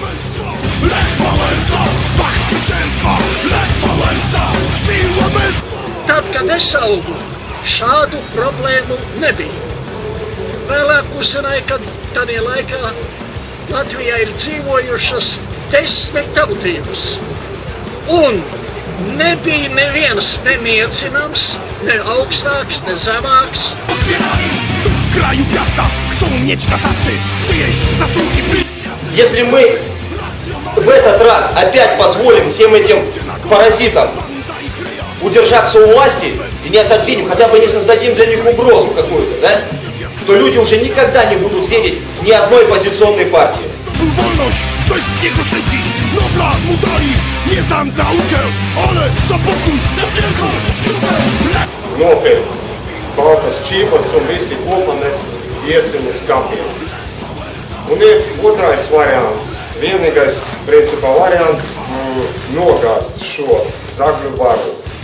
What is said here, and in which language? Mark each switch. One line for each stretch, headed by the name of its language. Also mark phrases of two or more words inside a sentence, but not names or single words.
Latvian: Tad, kad es augu, šādu problēmu nebija. Vēlāk uzzināju, ka tādā laikā Latvijā ir dzīvojušas 10 tautības. Un nebija neviens neniecināms, ne augstāks, ne zemāks.
Russian: Если мы в этот раз опять позволим всем этим паразитам удержаться у власти и не отодвинем, хотя бы не создадим для них угрозу какую-то, да, то люди уже никогда не будут верить ни одной оппозиционной партии.
Latvian: Nopietni, baltas čības un visi kopā mēs iesim uz kapiem. Un ir otrais variants, vienīgais principā variants nogāzt šo zagļu varu.